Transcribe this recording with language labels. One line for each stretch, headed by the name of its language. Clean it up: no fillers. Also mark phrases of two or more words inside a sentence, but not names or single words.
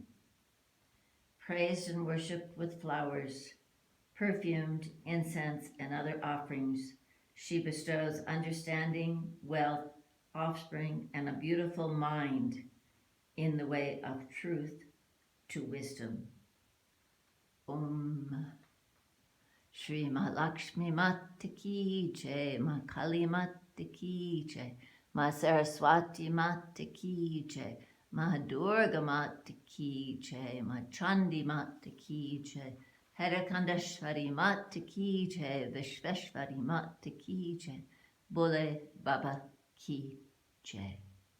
English: Praised and worshipped with flowers, perfumed, incense, and other offerings, she bestows understanding, wealth, offspring, and a beautiful mind in the way of truth to wisdom. Om.
Hindi: श्री महालक्ष्मी माता की जय, माँ काली माता की जय, माँ सरस्वती माता की जय, माँ दुर्गा माता की जय, माँ चंडी माता की जय, हरकंडश्वरी माता की जय, विश्वेश्वरी माता की जय, बोले बाबा की जय.